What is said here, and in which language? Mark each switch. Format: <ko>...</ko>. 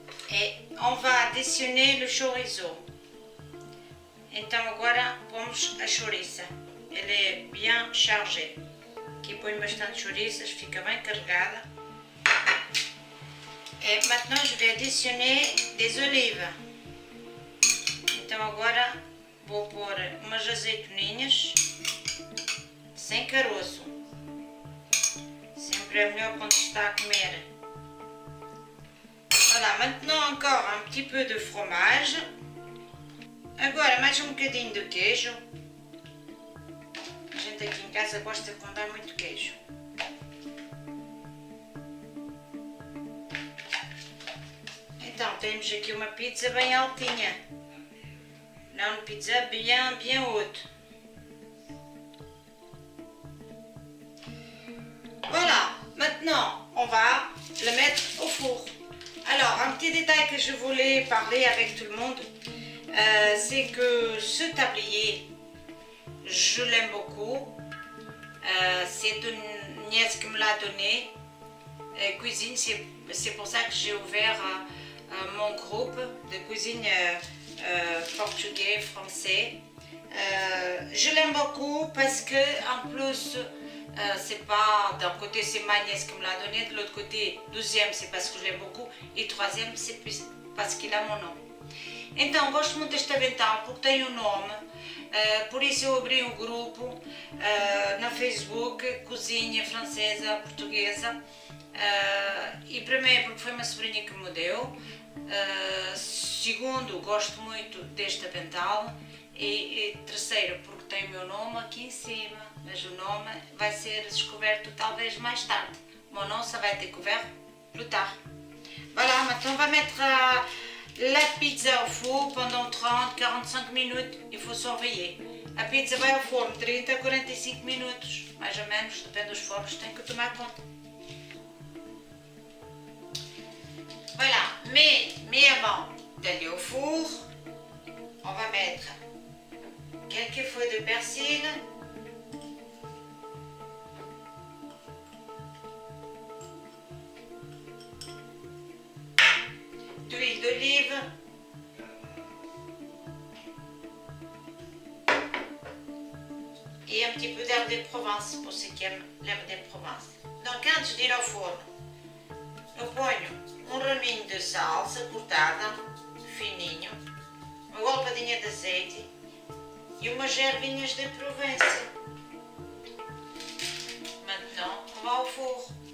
<fr>Et on va additionner le chorizo.</fr> <pt>Então agora pomos a chouriça. Ele é</pt> <fr>bien chargé.</fr> <pt>Aqui põe bastante chouriças, fica bem carregada.</pt> <fr>Et maintenant je vais additionner des olives.</fr> <pt>Então agora vou pôr umas azeitoninhas sem caroço. Sempre é melhor quando se está a comer.</pt> <fr>Voilà, maintenant encore un petit peu de fromage.</fr> <pt>Agora mais um bocadinho de queijo. A gente aqui em casa gosta quando há muito queijo. Então temos aqui uma pizza bem altinha.</pt> <fr>Não, une pizza bien haute. Voilà, maintenant on va le mettre au four. Alors, un petit détail que je voulais parler avec tout le monde, c'est que ce tablier, je l'aime beaucoup. C'est une nièce qui me l'a donné. Cuisine, c'est pour ça que j'ai ouvert mon groupe de cuisine portugais, français. Je l'aime beaucoup parce que en plus C'est pas, d'un côté c'est ma nièce qui me l'a donné, de l'autre côté, deuxième c'est parce que je l'aime beaucoup, e troisième c'est parce qu'il a</fr> <pt>meu nome. Então, gosto muito deste avental porque tem um nome, por isso eu abri um grupo na Facebook, Cozinha Francesa Portuguesa, e primeiro porque foi uma sobrinha que me deu, segundo, gosto muito deste avental, e terceiro, porque tem o meu nome aqui em cima, mas o nome vai ser descoberto talvez mais tarde.</pt> <fr>Mon nom, ça va être découvert plus tard. Voilà, maintenant on va mettre la pizza au four pendant 30-45 minutes, il faut surveiller.</fr> <pt>A pizza vai ao forno 30 a 45 minutos, mais ou menos, depende dos fornos, tem que tomar conta.</pt> <fr>Voilà, mais avant d'aller au four, on va mettre quelques feuilles de persil, d'huile d'olive, et un petit peu d'herbe de Provence pour ceux qui aiment l'herbe de Provence.</fr> <pt>Donc antes de ir ao forno, eu ponho um raminho de salsa cortada, fininho, uma golpadinha de azeite e umas ervinhas de Provença.</pt> <fr>Maintenant, on va au four.</fr>